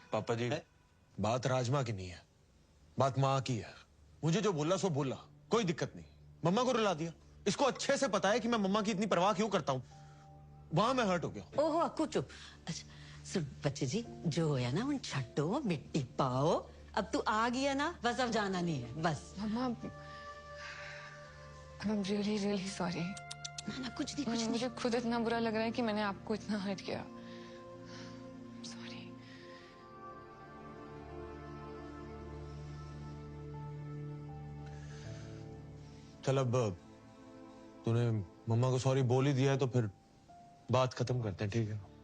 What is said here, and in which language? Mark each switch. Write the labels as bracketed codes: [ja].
[hi] पापा जी बात राजमा की नहीं है बात माँ की है मुझे जो बोला सो बोला कोई दिक्कत नहीं मम्मा को रुला दिया इसको अच्छे से पता है कि मैं मम्मा की इतनी परवाह क्यों करता हूँ वहां मैं हर्ट हो गया ओहो अक्कू चुप अच्छा सुन बच्चे जी [pa] जो होया ना उन छट्टो मिट्टी पाओ [hi] अब तू आ गया ना बस अब जाना नहीं है बस [en] मम्मा I'm really sorry [hi] ना कुछ नहीं मुझे खुद इतना बुरा लग रहा है कि मैंने आपको इतना हर्ट किया सॉरी चल अब तूने मम्मा को सॉरी बोल ही दिया है तो फिर बात खत्म करते हैं ठीक है